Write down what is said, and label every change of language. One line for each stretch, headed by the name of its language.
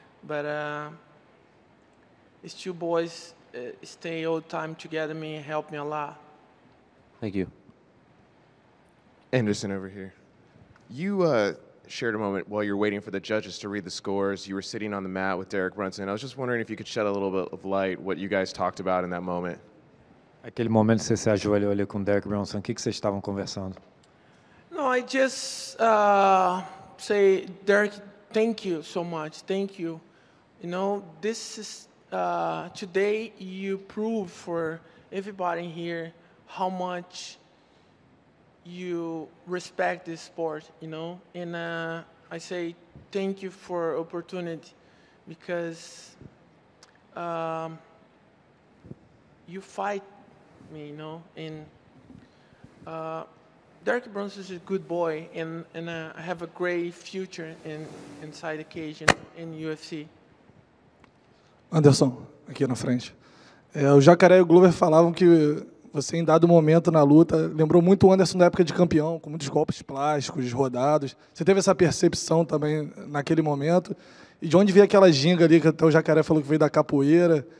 English: But these 2 boys stay all the time together me, help me a lot. Thank you. Anderson over here. You shared a moment while you're waiting for the judges to read the scores. You were sitting on the mat with Derek Brunson. I was just wondering if you could shed a little bit of light what you guys talked about in that moment. Aquele momento que você se ajoelhou ali com o Derek Brunson, o que vocês estavam conversando? No, I just say, Derek, thank you so much. Thank you. You know, this is today you prove for everybody here how much you respect this sport, you know, and I say thank you for opportunity because you fight me, you know, and Derek Brunson is a good boy, and I have a great future inside the cage in UFC.
Portuguese: Anderson, aqui na frente. O Jacaré e o Glover falavam que você, em dado momento na luta, lembrou muito o Anderson da época de campeão, com muitos golpes plásticos, rodados. Você teve essa percepção também naquele momento? E de onde veio aquela ginga ali, que até o Jacaré falou que veio da capoeira?